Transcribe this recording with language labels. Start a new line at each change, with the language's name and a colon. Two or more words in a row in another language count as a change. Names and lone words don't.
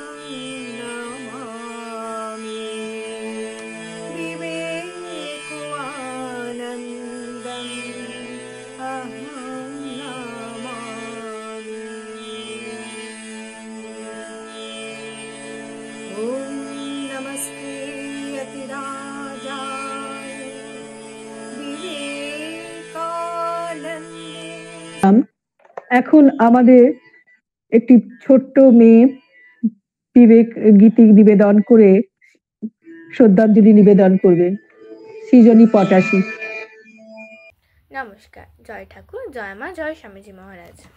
Sanskrit: नमामि विवेकानन्दम् अहं नमामि ॐ नमस्ते अतिराजाय विवेकानन्दे।
Bangla: এখন আমাদের একটি ছোট্ট মেয়ে বিবেক গীতি নিবেদন করে শ্রদ্ধাঞ্জলি নিবেদন করবে, সৃজনী পটাশী। নমস্কার, জয় ঠাকুর, জয় মা, জয় স্বামীজি মহারাজ।